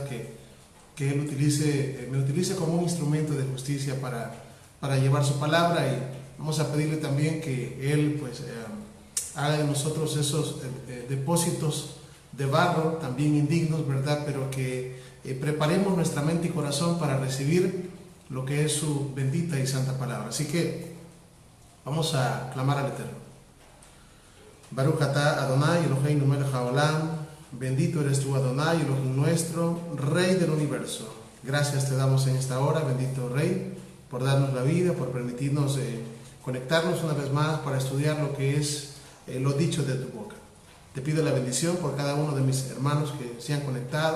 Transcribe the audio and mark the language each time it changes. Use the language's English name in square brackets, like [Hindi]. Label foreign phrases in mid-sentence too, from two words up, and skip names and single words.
[Spanish] Que Él me utilice como un instrumento de justicia para llevar su palabra, y vamos a pedirle también que Él pues haga de nosotros esos depósitos de barro también indignos, ¿verdad? Pero que preparemos nuestra mente y corazón para recibir lo que es su bendita y santa palabra. Así que vamos a clamar al Eterno. [Hebrew] ברוך אתה אדוני אלוהינו מלך העולם, [Spanish] bendito eres tú, Adonai, Elohim nuestro, Rey del universo. Gracias te damos en esta hora, bendito Rey, por darnos la vida, por permitirnos conectarnos una vez más para estudiar lo que es lo dicho de tu boca. Te pido la bendición por cada uno de mis hermanos que se han conectado.